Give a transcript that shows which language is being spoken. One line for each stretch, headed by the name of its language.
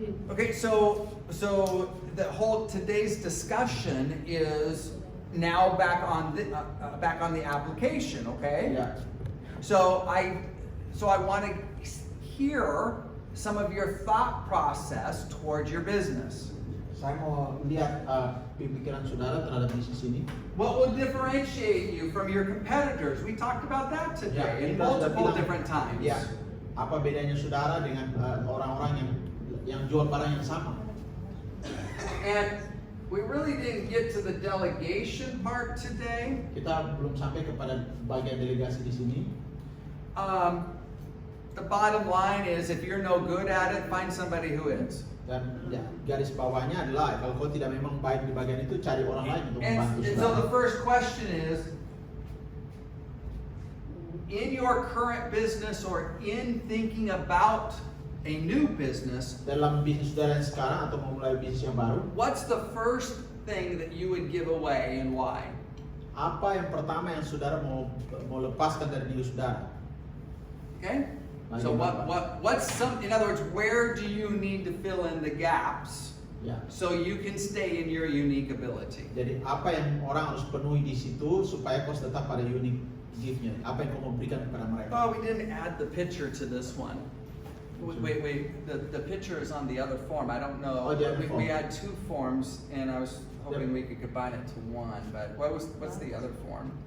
English: Okay, so the whole today's discussion is now back on the application, okay?
Indonesian: Ya,
English: So I want to hear some of your thought process towards your business.
Indonesian: saya mau lihat pemikiran saudara terhadap bisnis ini.
English: What will differentiate you from your competitors? We talked about that today in
Indonesian: kita sudah
English: multiple
Indonesian: bilang,
English: different times.
Indonesian: Ya, apa bedanya saudara dengan orang-orang yang jual barang yang sama?
English: And we really didn't get to the delegation part today.
Indonesian: Kita belum sampai kepada bagian delegasi di sini.
English: The bottom line is, if you're no good at it, find somebody who is.
Indonesian: Dan ya, garis bawahnya adalah kalau kau tidak memang baik di bagian itu, cari orang lain untuk membantu
English: And so the
Indonesian: saudara.
English: first question is, in your current business or in thinking about a new business,
Indonesian: Dalam bisnis saudara yang sekarang atau memulai bisnis yang baru,
English: what's the first thing that you would give away and why?
Indonesian: apa yang pertama yang saudara mau lepaskan dari diri saudara?
English: Okay? So what's in other words, where do you need to fill in the gaps
Indonesian: Ya.
English: so you can stay in your unique ability?
Indonesian: Jadi apa yang orang harus penuhi di situ supaya kau tetap pada unique gift-nya? Apa yang kau mau berikan kepada mereka?
English: Oh, we didn't add the picture to this one. Wait. The picture is on the other form. I don't know. Oh, the other We form. had two forms, and I was hoping we could combine it to one. But what's the other form?